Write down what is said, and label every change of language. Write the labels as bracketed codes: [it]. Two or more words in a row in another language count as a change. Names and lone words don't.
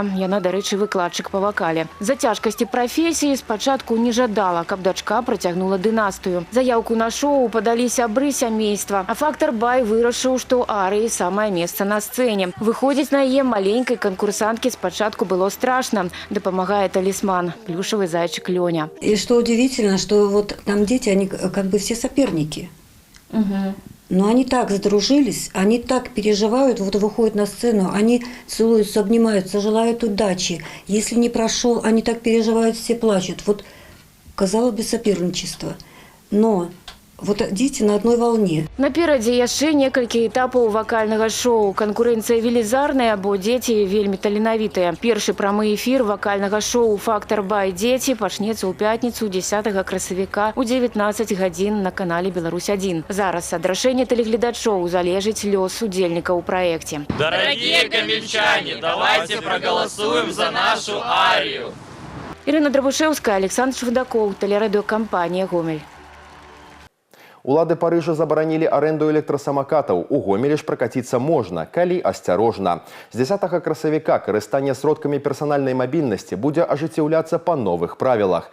[be] Яна, дарэчы, выкладчык па вакале. За цяжкасці прафесіі спачатку не жадала, каб дачка працягнула дынастыю. Заяўку на шоу падалі сябры сямейства. А фактар Бай вырашыў, што арыі самае месца на сцэне. Выходзіць на яе маленькай канкурсанткі спачатку было страшна. Дапамагае талісман, [ru] плюшевый зайчик Лёня. И что удивительно, что вот там дети, они как бы все соперники. Но они так сдружились, они так переживают, вот выходят на сцену, они целуются, обнимаются, желают удачи. Если не прошел, они так переживают, все плачут. Вот, казалось бы, соперничество. Но вот дети на одной волне. [be] Наперадзе яшчэ некалькі этапаў вакальнага шоу. Канкурэнцыя велізарная, бо дзеці вельмі таленавітыя. Першы прамы эфір вакальнага шоу «Фактар Бай дзеці» пачнецца ў пятніцу 10 красавіка ў 19 гадзін на канале «Беларусь-1». Зараз ад рашэння тэлегледачоў залежыць лёс удзельнікаў у праекце. [ru] Дорогие гомельчане, давайте проголосуем за нашу арию. [be] Ірына Драбушэўская, Александр Швыдакоў, тэлерадыёкампанія «Гомель». Улады Парыжа забаранілі аренду электрасамакатаў. У Гомелі ж пракаціцца можна, калі асцярожна. З 10 красавіка карыстанне сродкамі персанальнай мабільнасці будзе ажыццяўляцца па новых правілах.